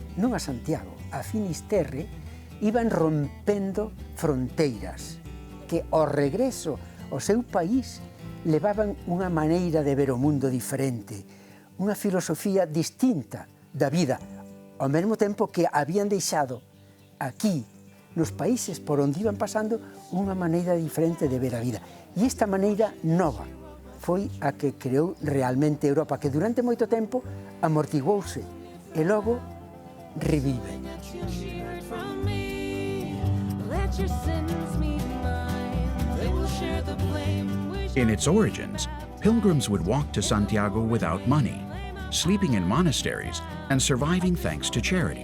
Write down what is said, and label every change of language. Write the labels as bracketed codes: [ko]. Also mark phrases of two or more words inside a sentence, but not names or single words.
[gl] non a Santiago, a Finisterre, iban rompendo fronteiras, que ao regreso ao seu país levaban unha maneira de ver o mundo diferente, unha filosofía distinta da vida, ao mesmo tempo que habían deixado aquí, nos países por onde iban pasando, unha maneira diferente de ver a vida. E esta maneira nova foi a que creou realmente Europa, que durante moito tempo amortiguouse e logo revive. [en] In its origins, pilgrims would walk to Santiago without money, sleeping in monasteries and surviving thanks to charity.